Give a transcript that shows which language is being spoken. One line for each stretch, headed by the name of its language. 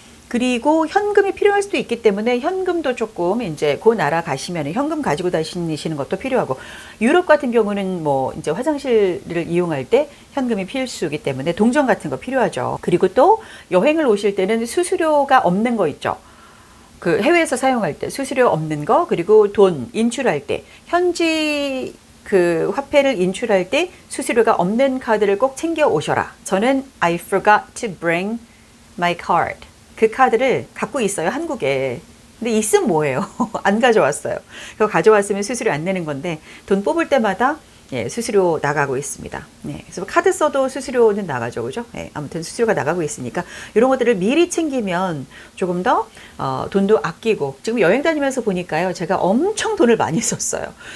Korean: 그리고 현금이 필요할 수도 있기 때문에 현금도 조금 이제 그 나라 가시면 현금 가지고 다니시는 것도 필요하고 유럽 같은 경우는 뭐 이제 화장실을 이용할 때 현금이 필수이기 때문에 동전 같은 거 필요하죠. 그리고 또 여행을 오실 때는 수수료가 없는 거 있죠. 그 해외에서 사용할 때 수수료 없는 거 그리고 돈 인출할 때 현지 그 화폐를 인출할 때 수수료가 없는 카드를 꼭 챙겨 오셔라. 저는
English: I forgot to bring my card.
Korean: 그 카드를 갖고 있어요, 한국에. 근데 있으면 뭐예요? 안 가져왔어요. 그거 가져왔으면 수수료 안 내는 건데 돈 뽑을 때마다 예, 수수료 나가고 있습니다. 네, 그래서 카드 써도 수수료는 나가죠, 그죠? 예, 아무튼 수수료가 나가고 있으니까 이런 것들을 미리 챙기면 조금 더 돈도 아끼고 지금 여행 다니면서 보니까요, 제가 엄청 돈을 많이 썼어요.